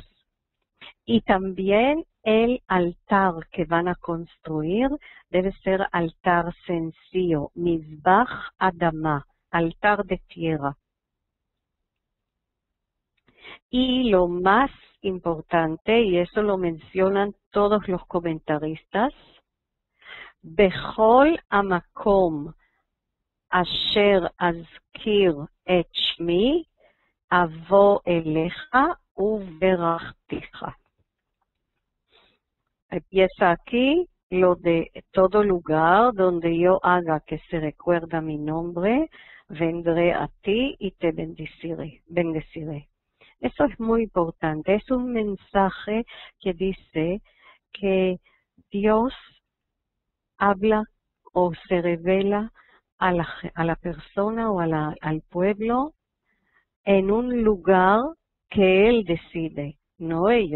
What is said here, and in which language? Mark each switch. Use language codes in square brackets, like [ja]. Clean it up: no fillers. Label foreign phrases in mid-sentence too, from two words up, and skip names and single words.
[es] Y también el altar que van a construir debe ser altar sencillo, [he] מזבח אדמה, [es] altar de tierra. Y lo más importante, y eso lo mencionan todos los comentaristas, [he] בכל המקום אשר אזכיר את שמי אבוא אליך וברכתיך. [es] Empieza aquí lo de todo lugar donde yo haga que se recuerda mi nombre, vendré a ti y te bendeciré. Eso es muy importante. Es un mensaje que dice que Dios habla o se revela a la persona o al pueblo en un lugar que Él decide, no ellos.